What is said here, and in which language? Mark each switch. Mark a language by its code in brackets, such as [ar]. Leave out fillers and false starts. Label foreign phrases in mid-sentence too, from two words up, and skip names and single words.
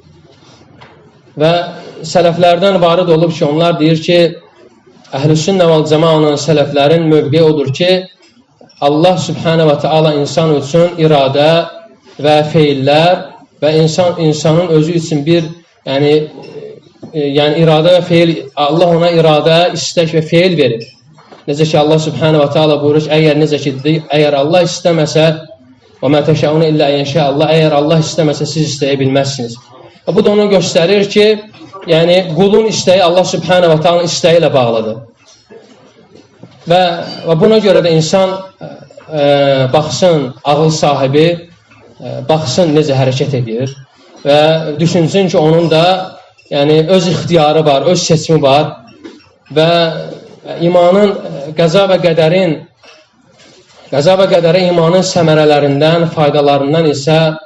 [az] Və sələflərdən varid olub ki, onlar deyir ki, Əhl-i-Sünnə vəl-Cəmaətin sələflərin mövqeyi odur ki, Allah [ar] سبحانه وتعالى [az] insan üçün iradə və feillər və insanın özü üçün bir iradə və feil, Allah ona iradə, istək və feil verir. Necə ki Allah [ar] سبحانه وتعالى [az] buyurur ki, əgər Allah istəməsə [ar] وَمَا تَشَاءُونَ إِلَّا أَنْ يَشَاءَ اللّٰهُ. [az] Əgər Allah istəməsə siz istəyə bilməzsiniz. Bu da onu göstərir ki, qulun istəyi Allah [ar] سبحانه وتعالى [az] istəyi ilə bağlıdır. Və buna görə də insan baxsın, ağıl sahibi baxsın necə hərəkət edir və düşünsün ki, onun da öz ixtiyarı var, öz seçimi var və imanın, qəza və qədərə imanın səmərələrindən, faydalarından isə